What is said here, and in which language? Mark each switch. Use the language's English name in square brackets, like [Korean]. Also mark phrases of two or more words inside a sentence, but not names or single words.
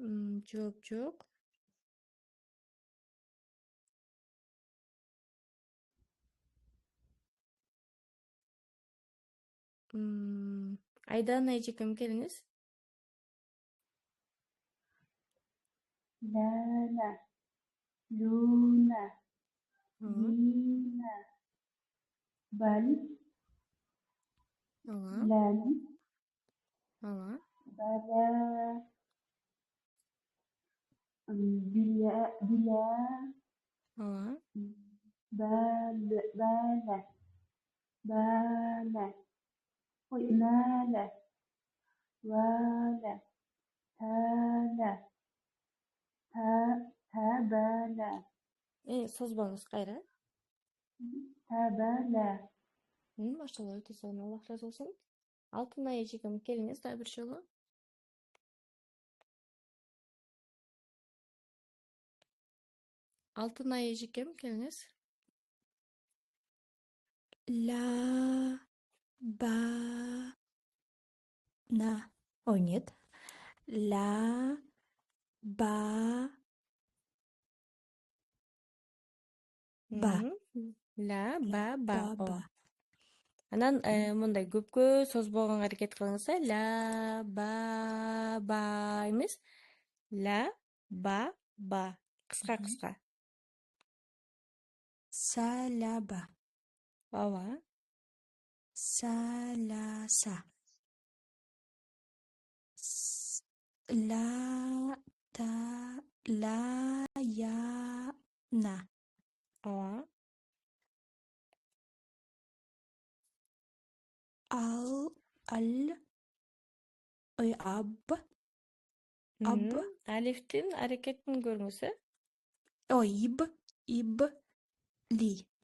[Kyrgyz] Жооп жок. Айдана эжекем келиңиз. [Arabic] Lala, Luna, [Kyrgyz] Ооба. [Arabic] Lina, Bali, [Kyrgyz] Ооба. [Arabic] Lali, [Kyrgyz] Ооба. [Arabic] Bala, Bila, Bila, [Kyrgyz] Ооба. [Arabic] Bala, Bala, Oi, Nala, Wala, Tala, Tabala, [Kyrgyz] Созбоңуз кайра. [Arabic] Tabala, [Kyrgyz] Машалла, өтө сонун. Аллах разы болсун. Алтынай эжекем келиңиз дагы бир жолу. Алтынай эжекем келиңиз. [Arabic] Ла, ба, на. Ой, нет. Ла, ба, ба. Ла, ба, ба. Ба, [Kyrgyz] Ооба. [Arabic] ба. [Kyrgyz] Анан мындай көпкө созбогонго аракет кылыңыздар. [Arabic] Ла, ба эмес. Ла, ба. Кыска. Салаба, [Kyrgyz] Ооба. [Arabic] саласа. Ла, та, ла, я, на. [Kyrgyz] Ооба. [Arabic] Ал, ой, аб, [Kyrgyz] Алифтин аракетин көрүңүз, [Arabic] ой, иб, ли,